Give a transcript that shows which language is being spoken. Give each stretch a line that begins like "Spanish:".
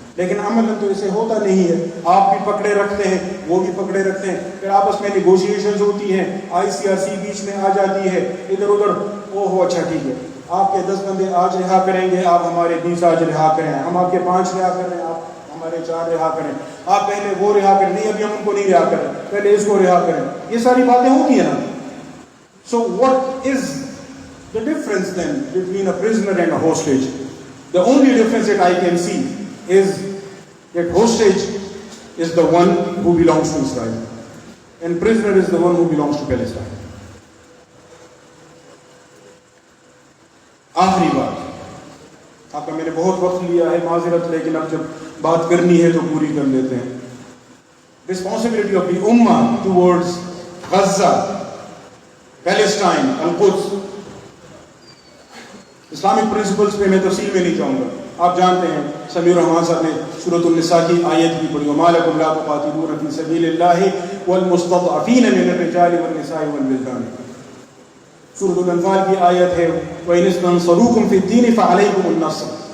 Urdu: لیکن عملاً تو اسے ہوتا نہیں ہے. آپ بھی پکڑے رکھتے ہیں, وہ بھی پکڑے رکھتے ہیں, پھر آپس میں نیگوشیشنز ہوتی ہیں, ICRC بیچ میں آ جاتی ہے, ادھر ادھر. او ہو اچھا ٹھیک ہے, آپ کے 10 بندے آج رہا کریں گے, آپ ہمارے 20 آج رہا کریں, ہم آپ کے 5 رہا کر رہے ہیں, آپ ہمارے 4 رہا کریں, آپ پہلے وہ رہا کریں, نہیں ابھی ہم ان کو نہیں رہا کریں, پہلے اس کو رہا کریں. یہ ساری باتیں ہوتی ہیں نا.
English: So what is the difference then between a prisoner and a hostage? The only difference that I can see is that hostage is the one who belongs to Israel and prisoner is the one who belongs to Palestine.
Urdu: آخری بات, آپ کا میں نے بہت وقت لیا ہے, معذرت, لیکن اب جب بات کرنی ہے تو پوری کر لیتے ہیں.
English: Responsibility of the Ummah towards Gaza, Palestine, القدس.
Urdu: اسلامک پرنسپلز پہ میں تفصیل میں نہیں جاؤں گا. آپ جانتے ہیں سمیع الرحمان صاحب نے سورۃ النساء کی آیت بھی پڑھی,
Arabic: وَمَا لَكُمْ لَا تُقَاتِلُونَ فِي سَبِيلِ اللَّهِ وَالْمُسْتَضْعَفِينَ مِنَ الرِّجَالِ وَالنِّسَاءِ وَالْوِلْدَانِ.
Urdu: سورۃ الانفال کی آیت ہے
Arabic: وَإِنِ اسْتَنصَرُوكُمْ فِي الدِّينِ فَعَلَيْكُمُ النَّصْرُ.